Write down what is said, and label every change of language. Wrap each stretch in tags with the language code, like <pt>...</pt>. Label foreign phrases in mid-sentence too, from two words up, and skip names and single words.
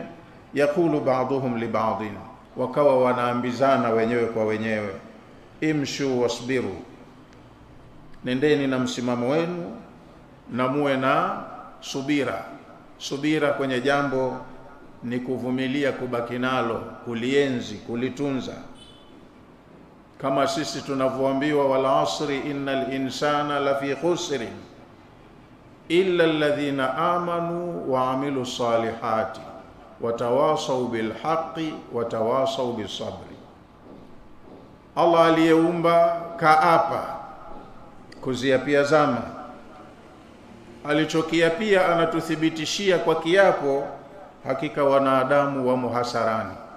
<ar>يقول بعضهم لبعض,</ar> <sw>wakawa wanaambizana wenyewe kwa wenyewe,</sw> <ar>امشوا واصبروا,</ar> <sw>nendeni na msimamo wenu na muwe na subira. Subira kwenye jambo ni kuvumilia, kubaki nalo, kulienzi, kulitunza. Kama sisi tunavyoambiwa,</sw> <ar>والعصر إن الإنسان لفي خسر إلا الذين آمنوا وعملوا الصالحات وتواصوا بالحق وتواصوا بالصبر.</ar> <sw>Allah aliyeumba kaapa kuziapia zama, alichokiapia anatuthibitishia kwa kiapo, hakika wanadamu wa muhasarani.</sw>